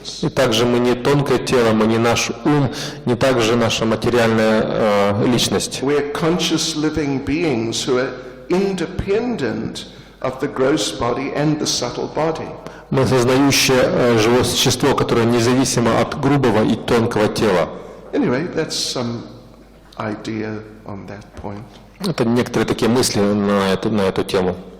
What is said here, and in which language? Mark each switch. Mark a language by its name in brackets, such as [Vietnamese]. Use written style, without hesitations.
[Russian] И также мы не тонкое тело, мы не наш ум, не также наша материальная личность. [English] We're conscious living beings who are independent of the gross body and the subtle body. [Russian] Мы сознающее живое существо, которое независимо от грубого и тонкого тела. [English] Anyway, that's some idea on that point. [Russian] Это некоторые такие мысли на эту тему.